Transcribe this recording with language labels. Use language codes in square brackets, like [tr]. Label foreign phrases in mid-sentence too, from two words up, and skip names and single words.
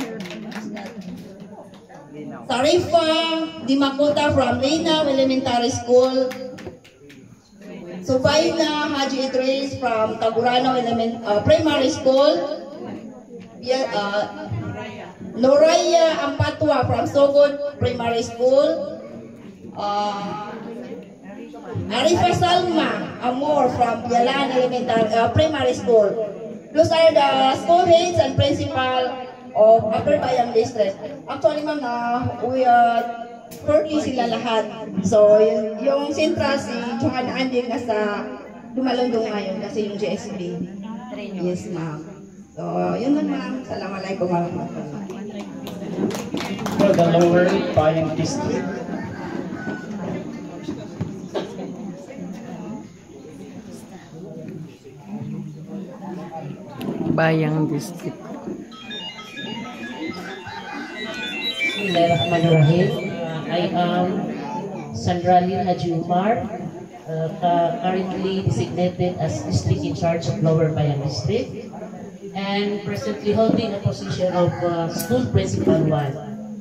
[en] Sarifa Dimakota from Leynaw Elementary School. Subayna Haji Idris from Tagurano Primary School. Noraya Ampatwa from Sogod Primary School. Arifa Salma Amor from Yalan Elementary Primary School. Those are the school heads and principal of Upper Bayan District. Actually, ma'am, we are 40 [tl] sila lahat. So, yung central si Johanna Anding nasa Dumalundong ngayon kasi yung GSB. Yes, ma'am. So, yun lang, ma'am. [ar] السلام عليكم ورحمة الله. [en] For the Lower Bayan District. Bayang District. Bismillahirrahmanirrahim. I am Sandralin Haji Umar, currently designated as district in charge of Lower Bayan District, and presently holding a position of school principal 1.